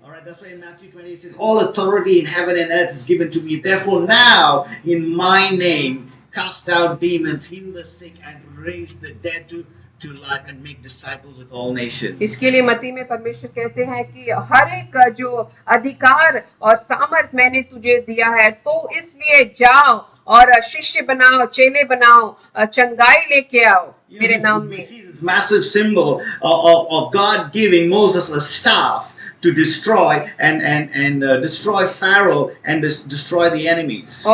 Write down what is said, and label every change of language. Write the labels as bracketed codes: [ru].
[en] All right, that's why in Matthew 20 it says, all authority in heaven and earth is given to me. Therefore now, in my name, cast out demons, heal the sick, and raise the dead to life, and make disciples of all nations. [hi] इसके लिए मत्ती में परमेश्वर कहते हैं कि हर एक जो अधिकार और सामर्थ मैंने तुझे दिया है, तो इसलिए जाओ और शिष्य बनाओ, चेले बनाओ, चंगाई लेके आओ मेरे नाम में। [en] We see this massive symbol of God giving Moses a staff to destroy and destroy Pharaoh and destroy the enemies.